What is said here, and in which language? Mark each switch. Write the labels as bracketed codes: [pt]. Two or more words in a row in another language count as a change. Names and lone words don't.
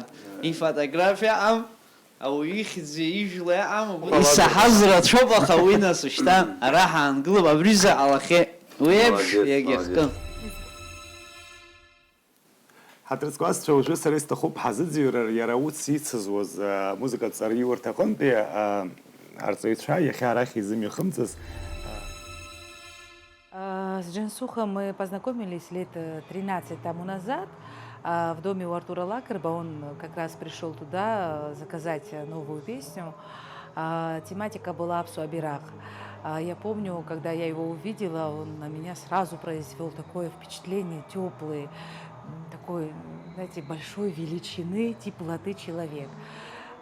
[ab] Ифотографиа аҟам, ауаҩы ихьӡи ижәла иаҟам, исаҳаз рацәоуп, аха уи нас ушьҭа ара ҳаангылоуп, абри заҟалахьеит. Уи еиԥш иагьахкын. Ҳадрыцкуазцәа уажәы сара исҭахуп ҳазыӡырҩыр иара ус ицызуаз музыкатә ҵараиурҭа аҟынтәи арҵаҩцәа иахьа арахь изымҩахымҵыз. [ru] С Джансухом мы познакомились лет 13 тому назад в доме у Артура Лакерба. Он как раз пришел туда заказать новую песню. Тематика была «Апсу Абирах». Я помню, когда я его увидела, он на меня сразу произвел такое впечатление, теплый, такой, знаете, большой величины, теплоты человек.